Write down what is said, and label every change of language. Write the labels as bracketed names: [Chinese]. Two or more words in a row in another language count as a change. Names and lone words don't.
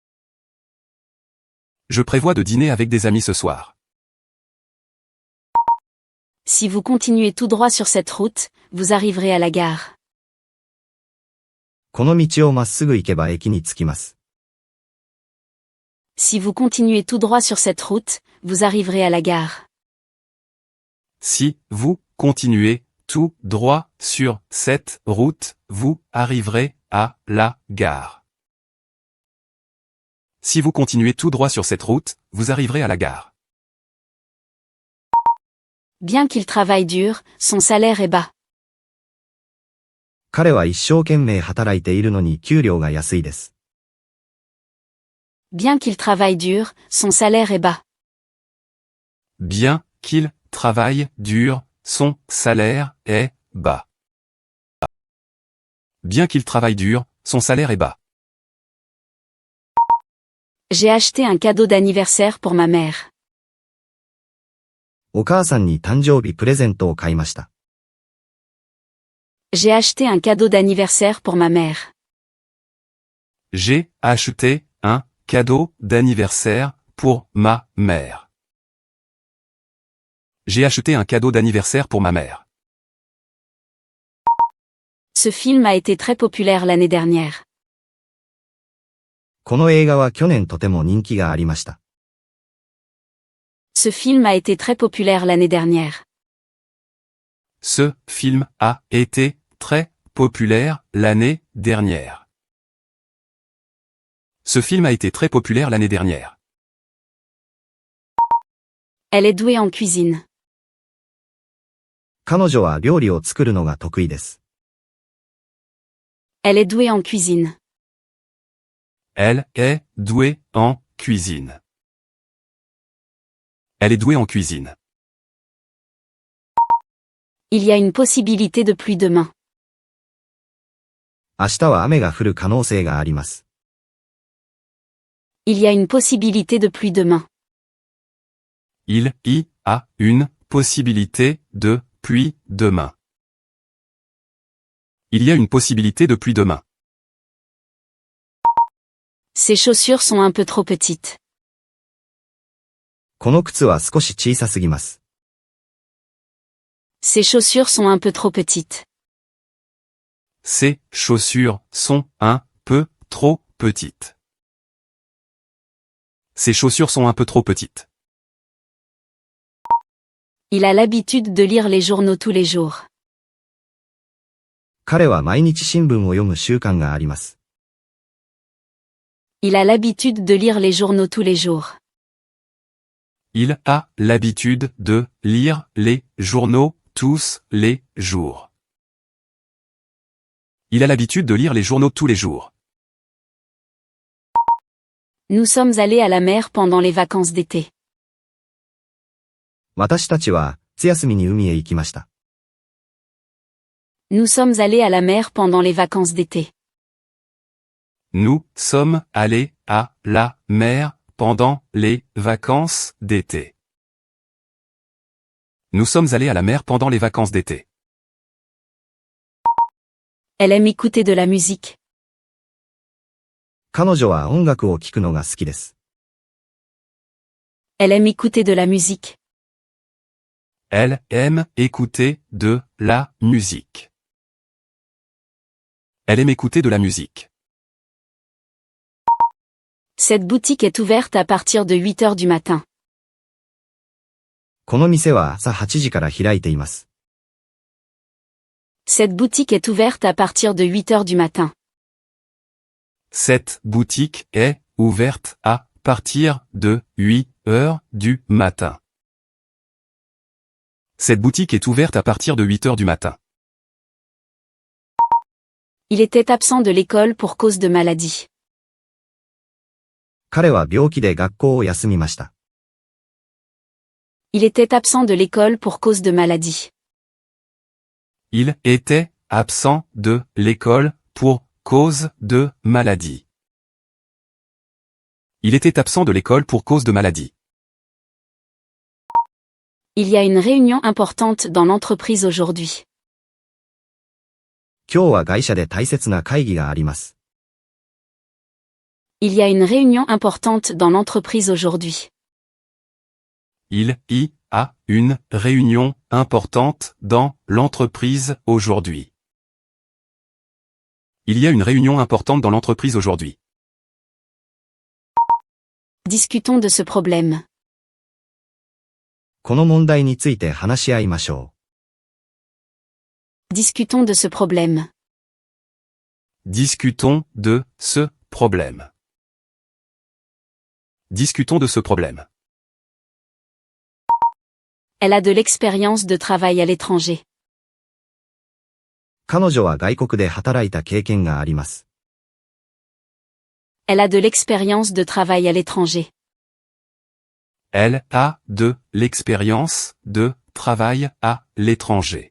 [French] Je prévois de dîner avec des amis ce soir. Si vous continuez tout droit sur cette route, vous arriverez à la gare. [Japanese] この道をまっすぐ行けば駅に着きます。 [French] Si vous continuez tout droit sur cette route, vous arriverez à la gare. Si vous continuez tout droit sur cette route, vous arriverez à la gare. Si vous continuez tout droit sur cette route, vous arriverez à la gare. Bien qu'il travaille dur, son salaire est bas. [Japanese] 彼は一生懸命働いているのに給料が安いです。 [French] Bien qu'il travaille dur, son salaire est bas. Bien qu'il travaille dur, son salaire est bas. Bien qu'il travaille dur, son salaire est bas. J'ai acheté un cadeau d'anniversaire pour ma mère. [Japanese] お母さんに誕生日プレゼントを買いました。 [French] J'ai acheté un cadeau d'anniversaire pour ma mère. J'ai acheté un cadeau d'anniversaire pour ma mère. J'ai acheté un cadeau d'anniversaire pour ma mère. Ce film a été très populaire l'année dernière. [Japanese] この映画は去年とても人気がありました。 [French] Ce film a été très populaire l'année dernière. Ce film a été très populaire l'année dernière. Ce film a été très populaire l'année dernière. Elle est douée en cuisine. [Japanese] 彼女は料理を作るのが得意です。 [French] Elle est douée en cuisine. Elle est douée en cuisine. Elle est douée en cuisine. Il y a une possibilité de pluie demain. [Japanese] 明日は雨が降る可能性があります。 [French] Il y a une possibilité de pluie demain. Il y a une possibilité de pluie demain. Il y a une possibilité de pluie demain. Ces chaussures sont un peu trop petites. [Japanese] この靴は少し小さすぎます。 [French] Ces chaussures sont un peu trop petites. Ces chaussures sont un peu trop petites. Ces chaussures sont un peu trop petites. Il a l'habitude de lire les journaux tous les jours. [Japanese] 彼は毎日新聞を読む習慣があります。 [French] Il a l'habitude de lire les journaux tous les jours. Il a l'habitude de lire les journaux tous les jours. Il a l'habitude de lire les journaux tous les jours. Nous sommes allés à la mer pendant les vacances d'été. [Japanese] 私たちは夏休みに海へ行きました。 [French] Nous sommes allés à la mer pendant les vacances d'été. Nous sommes allés à la mer pendant les vacances d'été. Nous sommes allés à la mer pendant les vacances d'été. Elle aime écouter de la musique. [Japanese] 彼女は音楽を聴くのが好きです。 [French] Elle aime écouter de la musique. Elle aime écouter de la musique. Elle aime écouter de la musique. Cette boutique est ouverte à partir de 8 heures du matin. [Japanese] この店は朝8時から開いています。 [French] Cette boutique est ouverte à partir de 8 heures du matin. Cette boutique est ouverte à partir de 8 heures du matin. Cette boutique est ouverte à partir de 8 heures du matin. Il était absent de l'école pour cause de maladie. [Japanese] 彼は病気で学校を休みました。 [French] Il était absent de l'école pour cause de maladie. Il était absent de l'école pour cause de maladie. Il était absent de l'école pour cause de maladie. Il y a une réunion importante dans l'entreprise aujourd'hui. [Japanese] 今日は会社で大切な会議があります。 [French] Il y a une réunion importante dans l'entreprise aujourd'hui. Il y a une réunion importante dans l'entreprise aujourd'hui. Il y a une réunion importante dans l'entreprise aujourd'hui. Discutons de ce problème. [Japanese] この問題について話し合いましょ [French] Discutons de ce problème. Discutons de ce problème. Discutons de ce problème. Elle a de l'expérience de travail à l'étranger. [Japanese] う。彼女は外国で働いた経験があります。 [French] Elle a de l'expérience de travail à l'étranger. Elle a de l'expérience de travail à l'étranger.